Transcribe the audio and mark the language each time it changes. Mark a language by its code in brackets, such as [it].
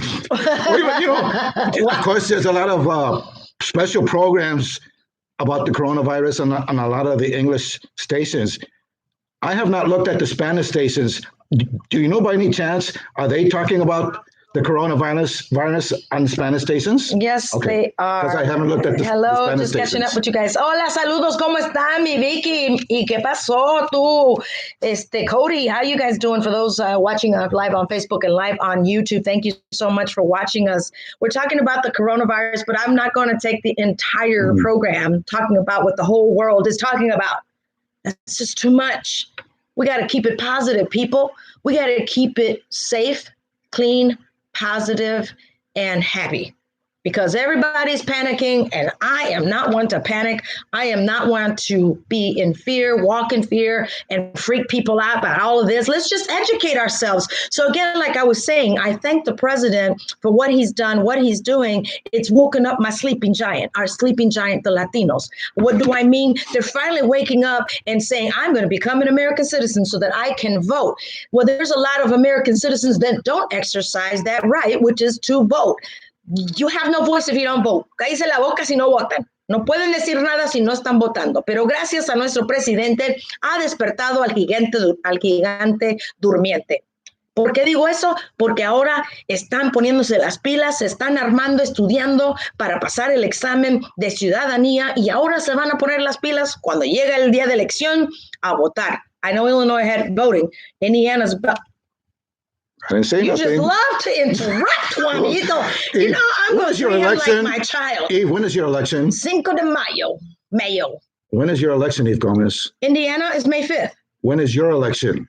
[en] Well, of course, there's a lot of special programs about the coronavirus on a lot of the English stations. I have not looked at the Spanish stations. Do you know by any chance, are they talking about the coronavirus on Spanish stations? Yes, okay. They are. Because I haven't looked at the Hello, Spanish just stations. catching up with you guys. [es] Hola, saludos, ¿cómo están, mi Vicky? ¿Y qué pasó tú? [en] Cody, how you guys doing? For those watching live on Facebook and live on YouTube, thank you so much for watching us. We're talking about the coronavirus, but I'm not going to take the entire program talking about what the whole world is talking about. That's just too much. We got to keep it positive, people. We got to keep it safe, clean, positive, and happy, because everybody's panicking, and I am not one to panic. I am not one to be in fear, walk in fear, and freak people out about all of this. Let's just educate ourselves. So again, like I was saying, I thank the president for what he's done, what he's doing. It's woken up my sleeping giant, our sleeping giant, the Latinos. What do I mean? They're finally waking up and saying, I'm going to become an American citizen so that I can vote. Well, there's a lot of American citizens that don't exercise that right, which is to vote. You have no voice if you don't vote. [es] Cállese la boca si no votan. No pueden decir nada si no están votando. Pero gracias a nuestro presidente ha despertado al gigante durmiente. ¿Por qué digo eso? Porque ahora están poniéndose las pilas, se están armando, estudiando para pasar el examen de ciudadanía, y ahora se van a poner las pilas cuando llega el día de elección a votar. [en] I know Illinois had voting. Indiana's about. I didn't say you nothing. You just love to interrupt, Juanito. You know, I'm going to treat you like my child. Eve, when is your election? [es] Cinco de Mayo. [en] When is your election, Eve Gomez? Indiana is May 5th. When is your election?